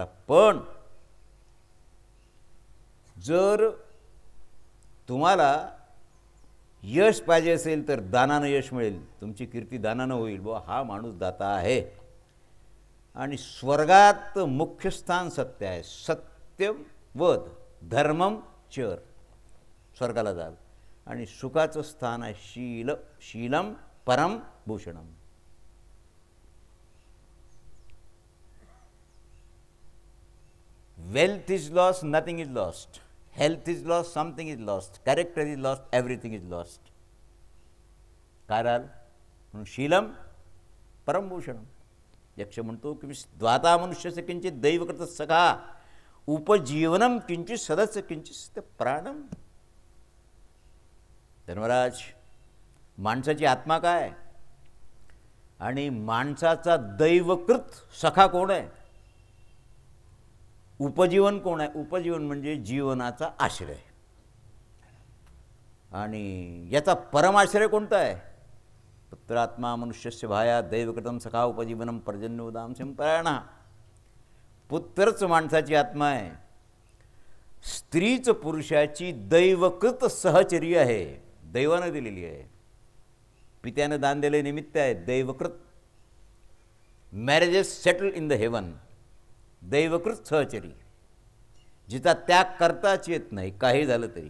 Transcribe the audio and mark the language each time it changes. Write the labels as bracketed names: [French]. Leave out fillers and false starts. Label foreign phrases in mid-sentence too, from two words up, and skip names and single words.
[Marathi] पण जर तुम्हाला यश पाहिजे असेल तर दानानं यश मिळेल, तुमची कीर्ती दानानं होईल. बुवा हा माणूस दाता आहे. आणि स्वर्गात मुख्य स्थान सत्य आहे. [Sanskrit] सत्यम वद धर्मम चर, [Marathi] स्वर्गाला जाल. आणि सुखाचं स्थान आहे शील, [Sanskrit] शीलम परम भूषणम. [English] Wealth is lost, nothing is lost. Health is lost, something is lost. Character is lost, everything is lost. [Marathi] काय राहिलं म्हणून [Sanskrit] शीलम परमभूषणम. [Marathi] यक्ष म्हणतो की [Sanskrit] द्वाता मनुष्यस्य किंचित दैवकृत सखा उपजीवनम किंचित सदस्य किंचित प्राणम. [Marathi] धर्मराज, माणसाची आत्मा काय आणि माणसाचा दैवकृत सखा कोण आहे, उपजीवन कोण आहे. उपजीवन म्हणजे जीवनाचा आश्रय. आणि याचा परमाश्रय कोणता आहे. [Sanskrit] पुत्रात्मा मनुष्यस्य भाया दैवकृतम सखा उपजीवनम पर्जन्योदाम संपरायणा. [Marathi] पुत्रच माणसाची आत्मा आहे. स्त्रीच पुरुषाची दैवकृत सहचर्य आहे, दैवानं दिलेली आहे. पित्यानं दान दिले निमित्त आहे दैवकृत. [English] Marriages settle in the heaven. [Marathi] दैवकृत सहचरी, जिचा त्याग करताच येत नाही काही झालं तरी.